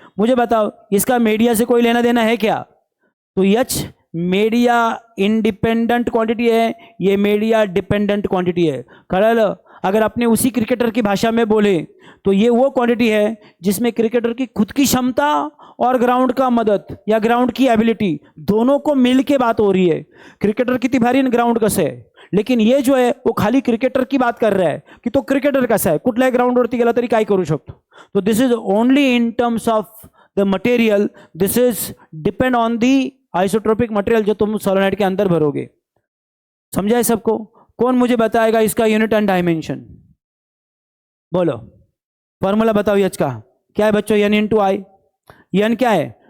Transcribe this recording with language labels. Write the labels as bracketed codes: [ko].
[hi] मुझे बताओ इसका मीडिया से कोई लेना देना है क्या? तो H मीडिया इंडिपेंडेंट क्वांटिटी है, ये मीडिया डिपेंडेंट क्वांटिटी है। [mr] कळलं? [hi] अगर अपने उसी क्रिकेटर की भाषा में बोले तो ये वो क्वांटिटी है जिसमें क्रिकेटर की खुद की क्षमता और ग्राउंड का मदद या ग्राउंड की एबिलिटी दोनों को मिल के बात हो रही है। [mr] क्रिकेटर किती भारी आणि ग्राउंड कसं आहे, [hi] लेकिन ये जो है वो खाली क्रिकेटर की बात कर रहा है की तो [mr] क्रिकेटर कसा आहे, कुठल्याही ग्राउंडवरती गेला तरी काय करू शकतो। [en] तो this is only in terms of the material, this is depend on the isotropic material [hi] जो तुम सोलेनोइड के अंदर भरोगे। समझा है सबको? कौन मुझे बताएगा इसका यूनिट एंड डायमेंशन? बोलो, फॉर्मूला बताओ H का क्या है बच्चों? N इंटू आई। N क्या है?